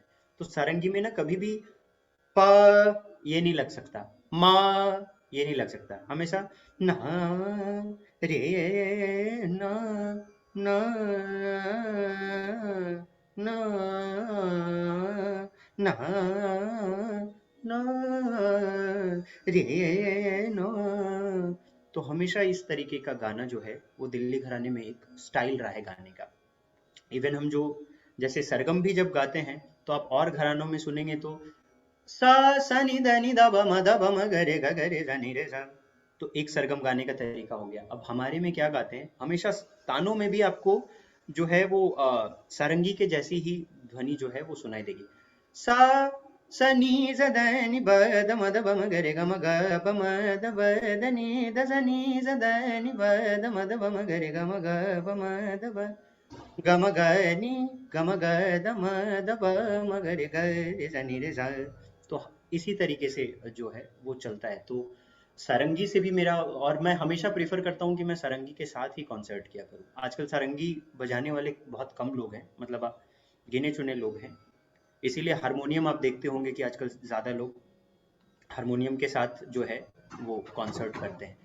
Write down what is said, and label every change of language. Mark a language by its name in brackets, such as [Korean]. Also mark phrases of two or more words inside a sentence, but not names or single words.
[Hindi] तो सारंगी में ना कभी भी प ये नहीं लग सकता, मा ये नहीं लग सकता, हमेशा ना रे ना ना ना ना ना रे ना। तो हमेशा इस तरीके का गाना जो है वो दिल्ली घराने में एक स्टाइल रहा है गाने का। इवन हम जो जैसे सरगम भी जब गाते हैं तो आप और घरानों में सुनेंगे तो सा सा नि ध नि ध ब म ध ब म ग रे ग रे ध नि रे सा। तो एक सरगम गाने का तरीका हो गया। अब हमारे में क्या गाते हैं, हमेशा तानों में भी आपको जो है वो सारंगी के जैसी ही ध्वनि जो है वो सुनाई देगी। सा स नि ज ध नि ब ध म ध ब म ग रे ग म ग प म ध ब ध नि ध स नि ज ध नि ब ध म ध ब म ग रे ग म ग प म ध ब ग म ग नि ग म ग ध म ध ब म ग रे ग रे स नि रे सा। तो इसी तरीके से जो है वो चलता है। तो सारंगी से भी मेरा, और मैं हमेशा प्रेफर करता हूँ कि मैं सारंगी के साथ ही कॉन्सर्ट किया करूँ। आजकल सारंगी बजाने वाले बहुत कम लोग हैं, मतलब गिने चुने लोग हैं। इसीलिए हारमोनियम आप देखते होंगे कि आजकल ज़्यादा लोग हारमोनियम के साथ जो है वो कॉन्सर्ट करते हैं।